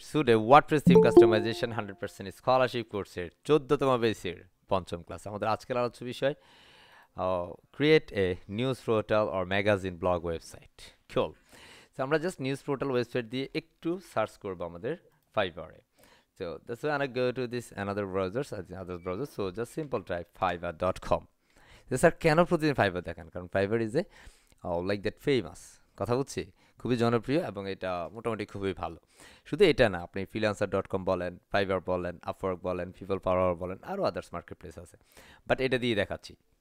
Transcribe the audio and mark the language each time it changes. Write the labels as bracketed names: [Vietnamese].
[English] Today, WordPress theme customization 100% scholarship [Bangla] কোর্সের 14তম বেসের পঞ্চম ক্লাস। আমাদের আজকের আলোচ্য বিষয় [English] create a news portal or magazine blog website. Cool. [Bangla] So আমরা জাস্ট নিউজ পোর্টাল ওয়েবসাইট দিয়ে একটু সার্চ করব আমাদের ফাইবারে। [English] So that's why I go to this another browser. So just simple type fiverr.com. [Bangla] Sir কেন প্রতিদিন ফাইবার দেখান? কারণ [English] fibre is a like that famous, [Bangla] কথা বুঝছি, খুবই জনপ্রিয় এবং এটা মোটামুটি খুবই ভালো। শুধু এটা না, আপনি freelancer.com বলেন, ফাইবার বলেন, আপওয়ার্ক বলেন, পিপল পাওয়ার বলেন, আরও আদার্স মার্কেট প্লেস আছে, বাট এটা দিয়ে দেখাচ্ছি।